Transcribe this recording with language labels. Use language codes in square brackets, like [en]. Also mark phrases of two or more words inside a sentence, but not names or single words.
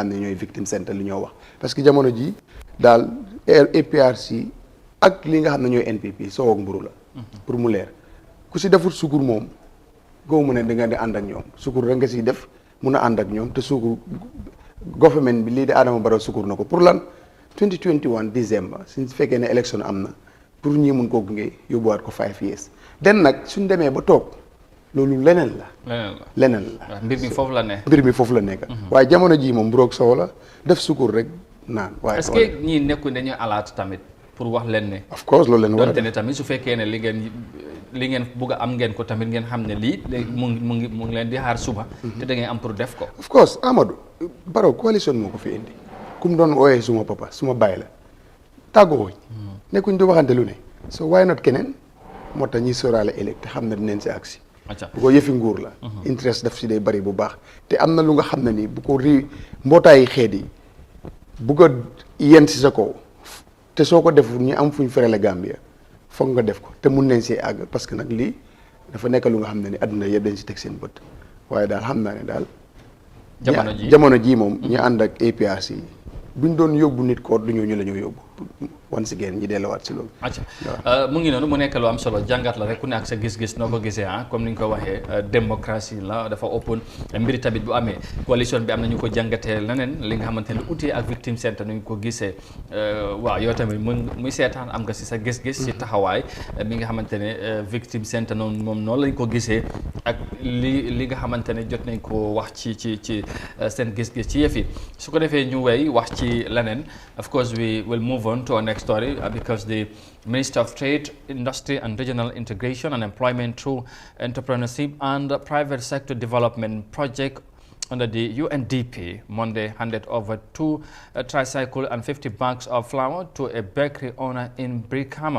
[wo] xam ne ñooy [fr] victime centre [wo] li ñoo wax parce que jamono ji daal APRC ak li nga xam ne ñooy NPP soo ak mburu la pour mu leer ku si defut sukur moom goo mu ne da nga di ànd ak ñoom sukur rek nga siy def mun a ànd ak ñoom te sukur government bi lii di Adama Barrow sukur na ko pour lan 2021 décembre suñ fekkee ne élection am na pour ñii mun koo gunge yóbbuwaat ko 5 years den nag suñ demee ba toog loolu leneen la mbir mi foofu la ne mbir mi foofu la nekk waaye jamono jii moom buroog soow la def sukur rek naan waaye [fr] est-ce que [wo] ñii nekkuñ dañuy alaat tamit pour wax leen ne [en] of course [wo] loolu leen war a donte ne tamit su fekkee ne li ngeen bugg a am ngeen ko tamit ngeen xam ne lii léegi mu ngi leen di xaar suba te da ngay am pour def ko [en] of course [wo] Amadou Barrow coalition moo ko fi indi ku mu doon ooyee suma papa suma bàyyi la tàggoo nekkuñ di waxante lu ne [en] so why not [wo] keneen moo tax ñuy sóoraale ëllëg te xam ne dinañ si agsi bu ko yëfi nguur la interest daf si day bari bu baax te am na lu nga xam ne nii bu ko mbootaayi xeet yi bu ko yen si sa kaw te soo ko deful ñu am fuñ ferale Gambia foog nga def ko te mun nañ see àgg parce que nag lii dafa nekk lu nga xam ne ni àdduna yëpp dañ si teg seen bët waaye daal xam naa ne daal jamono ji moom ñu ànd ak APRC yi buñ doon yóbbu nit koor du ñu la ñoo yóbbu [en] once again [wo] ñi delluwaat si loolu. mu ngi noonu mu nekk lu am solo jàngat la rek ku ne ak sa gis-gis noo ko gisee comme ni nga ko waxee démocratie la dafa open mbiri tamit bu amee coalition bi am na ñu ko jàngatee leneen li nga xamante ne utee ak [fr] victime centre [wo] nu ñu ko gisee waaw yow tamit muy seetaan am nga si sa gis-gis si taxawaay mi nga xamante ne [fr] victime centre [wo] noonu moom noonu lañ ko gisee ak li nga xamante ne jot nañ ko wax ci seen gis-gis ci yëf yi su ko defee ñu wey wax ci leneen [en] of course we will move on to our next story because the Minister of Trade, Industry and Regional Integration and Employment through Entrepreneurship and Private Sector Development Project under the UNDP Monday handed over 2 tricycle and 50 bags of flour to a bakery owner in Brikama.